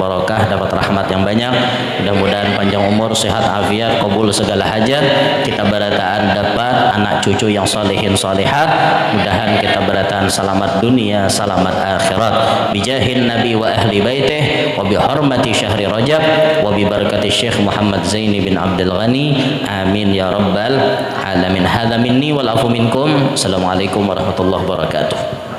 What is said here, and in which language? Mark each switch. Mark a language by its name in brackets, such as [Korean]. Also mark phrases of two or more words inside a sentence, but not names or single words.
[Banjar] barokah dapat rahmat yang banyak mudah-mudahan panjang umur sehat afiat kabul segala hajat kita berataan dapat anak cucu yang solehin solehat mudahan kita berataan selamat dunia selamat akhirat [Arabic] بجاه النبي وأهل بيته وبحرمة شهر رجب وببركة شيخ محمد زيني بن عبد الغني آمين يا رب العالمين هذا مني والعفو منكم السلام عليكم ورحمة الله وبركاته.